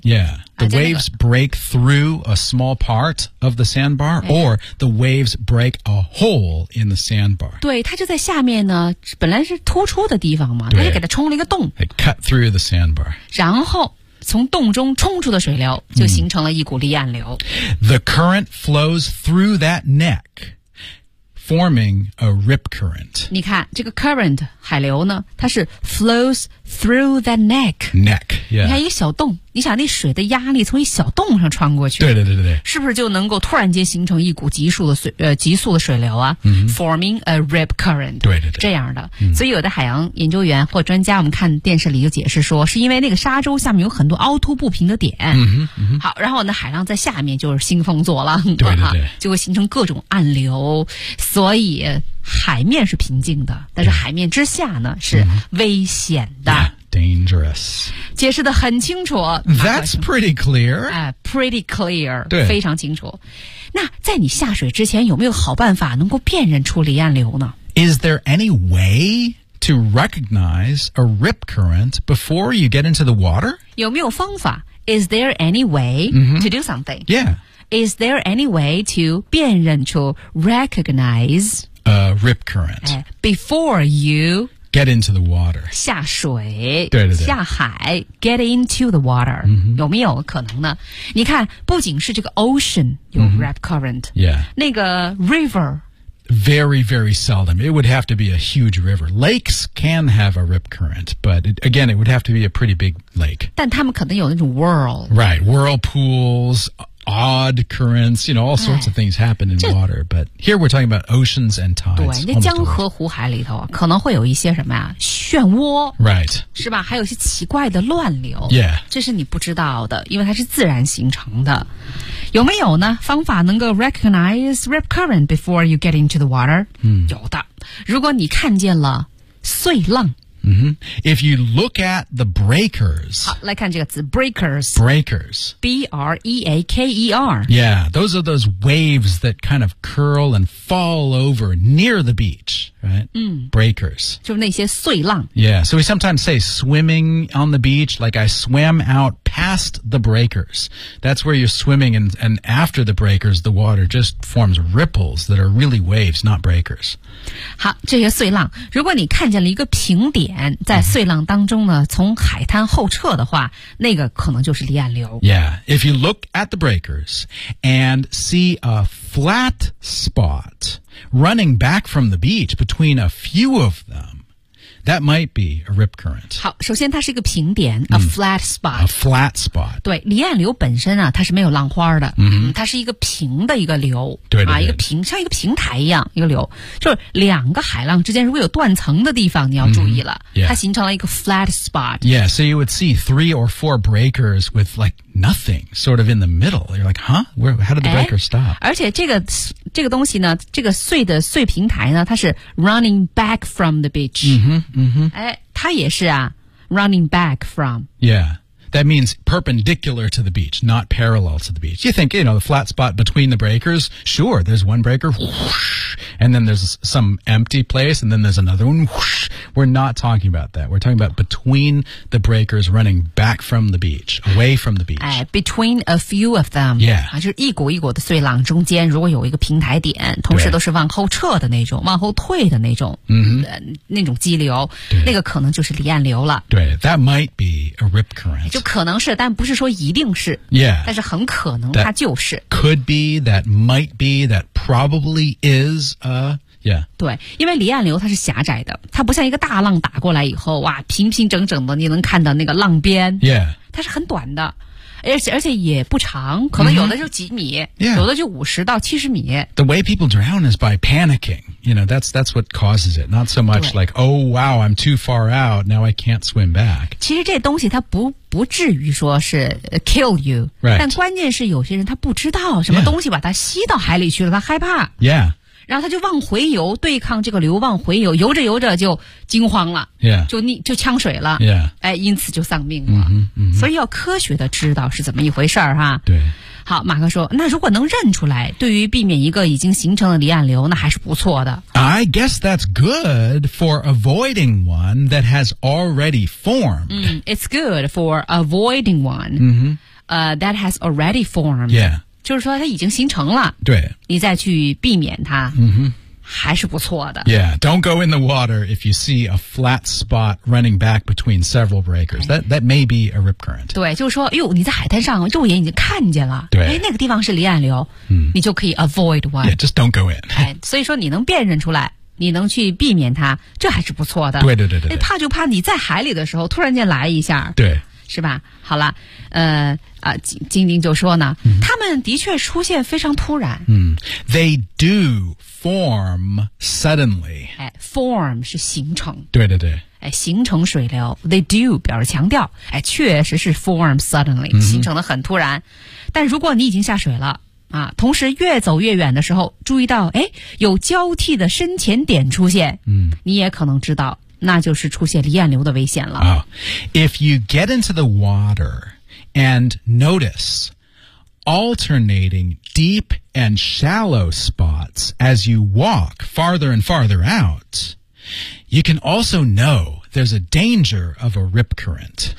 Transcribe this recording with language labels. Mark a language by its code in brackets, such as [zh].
[en] yeahThe waves break through a small part of the sandbar, or the waves break a hole in the sandbar. [zh] 对，它就在下面呢，本来是突出的地方嘛，它就给它冲了一个洞。 [en] It cut through the sandbar. [zh] 然后从洞中冲出的水流就形成了一股离岸流。 [en] The current flows through that neck, forming a rip current. [zh] 你看，这个 current, 海流呢，它是 [en] flows through that neck. Neck, yeah. [zh] 你看一个小洞。你想那水的压力从一小洞上穿过去对对对对是不是就能够突然间形成一股急速的水流啊、 [en] forming a rip current [zh] 对对对这样的、所以有的海洋研究员或专家我们看电视里就解释说是因为那个沙洲下面有很多凹凸不平的点、好然后呢海浪在下面就是兴风作浪对对对就会形成各种暗流所以海面是平静的但是海面之下呢是危险的、 [en] Dangerous. [zh] 解释得很清楚。 [en] That's pretty clear. Pretty clear. [zh] 对非常清楚。那在你下水之前有没有好办法能够辨认出离岸流呢 [en] Is there any way to recognize a rip current before you get into the water? [zh] 有没有方法 [en] Is there any way to do something? Yeah. Is there any way to [zh] 辨认出 [en] recognize a rip current? Before you... Get into the water. [zh] 下水对对对下海 [en] get into the water.、 [zh] 有没有可能呢你看不仅是这个 ocean 有 rip current.、那个 river. [en] Very, very seldom. It would have to be a huge river. Lakes can have a rip current, but it, again, it would have to be a pretty big lake. [zh] 但他们可能有那种 whirl. [en] Right, whirlpools,odd currents, you know, all sorts of things happen in water, but here we're talking about oceans and tides. [zh] 对，那江河湖海里头可能会有一些什么呀？漩涡 [en] ，right， [zh] 是吧？还有一些奇怪的乱流 [en] ，yeah， [zh] 这是你不知道的，因为它是自然形成的。有没有呢？方法能够 [en] recognize rip current before you get into the water？ [zh] 有的。如果你看见了碎浪， [en] Mm-hmm. If you look at the breakers. [zh] 好，来看这个词 breakers. [en] Breakers. B-R-E-A-K-E-R. Yeah, those are those waves that kind of curl and fall over near the beach, right? Mm. Breakers. [zh] 就那些碎浪。 [en] Yeah, so we sometimes say swimming on the beach, like I swam out past the breakers. That's where you're swimming and after the breakers, the water just forms ripples that are really waves, not breakers. [zh] 好，这些碎浪。如果你看见了一个平底在碎浪当中呢从海滩后撤的话那个可能就是离岸流 [en] Yeah, if you look at the breakers and see a flat spot running back from the beach between a few of them that might be a rip current [zh] 好首先它是一个平点 [en] a flat spot A flat spot [zh] 对离岸流本身啊它是没有浪花的、 mm-hmm. 它是一个平的一个流对对对、啊、一个平像一个平台一样一个流就是两个海浪之间如果有断层的地方你要注意了、 [en] mm-hmm. yeah. [zh] 它形成了一个 flat spot [en] Yeah, so you would see three or four breakers with like nothing sort of in the middle You're like, huh? Where, how did the breaker stop? [zh] 而且这个东西呢这个碎的碎平台呢它是 [en] running back from the beach [zh] 嗯哼哎，它也是啊 ， [en] running back from. Yeah, that means perpendicular to the beach, not parallel to the beach. You think, you know, the flat spot between the breakers? Sure, there's one breaker, whoosh, and then there's some empty place, and then there's another one. Whoosh. We're not talking about that. We're talking about between the breakers, running back from the beach, away from the beach. [zh] 哎 ， [en] between a few of them. Yeah, [zh] 啊，就是一股一股的碎浪中间，如果有一个平台点，同时都是往后撤的那种，往后退的那种，那种激流，那个可能就是离岸流了。对 ， [en] that might be a rip current. [zh] 就可能是，但不是说一定是。 [en] Yeah, [zh] 但是很可能它就是。 [en] That、could be that might be that probably is a. Yeah. [zh] 对因为离岸流它是狭窄的它不像一个大浪打过来以后哇平平整整的你能看到那个浪边、 [en] yeah. [zh] 它是很短的而且也不长可能有的就几米、mm-hmm. 有的就五十到七十米 [en] The way people drown is by panicking You know, that's what causes it Not so much like, oh wow, I'm too far out Now I can't swim back [zh] 其实这东西它不至于说是 [en] kill you、 right. [zh] 但关键是有些人他不知道什么东西把它吸到海里去了他害怕 [en] Yeah [zh] 然后他就往回游，对抗这个流，往回游，游着游着就惊慌了， [en] yeah. [zh] 就呛水了， [en] yeah. [zh] 哎，因此就丧命了。 Mm-hmm, mm-hmm. 所以要科学的知道是怎么一回事儿哈。对，好，马克说，那如果能认出来，对于避免一个已经形成的离岸流，那还是不错的。 [en] I guess that's good for avoiding one that has already formed. It's good for avoiding one、 mm-hmm. That has already formed. Yeah. [zh] 就是说它已经形成了对你再去避免它、 mm-hmm. 还是不错的 [en] Yeah, don't go in the water if you see a flat spot running back between several breakers、哎、that may be a rip current [zh] 对就是说呦你在海滩上肉眼已经看见了对、哎、那个地方是离岸流、你就可以 [en] avoid one Yeah, just don't go in 、 [zh] 哎、所以说你能辨认出来你能去避免它这还是不错的对对对 对、哎、怕就怕你在海里的时候突然间来一下对是吧好了晶晶就说呢、mm-hmm. 他们的确出现非常突然、 [en] mm. They do form suddenly、 [zh] 哎、Form 是形成对对对、哎、形成水流 [en] They do [zh] 表示强调、哎、确实是 [en] form suddenly、 [zh] mm-hmm. 形成的很突然但如果你已经下水了啊，同时越走越远的时候注意到哎，有交替的深浅点出现、 mm. 你也可能知道那就是出现离岸流的危险了、 [en] oh. If you get into the waterAnd notice alternating deep and shallow spots as you walk farther and farther out, you can also know there's a danger of a rip current.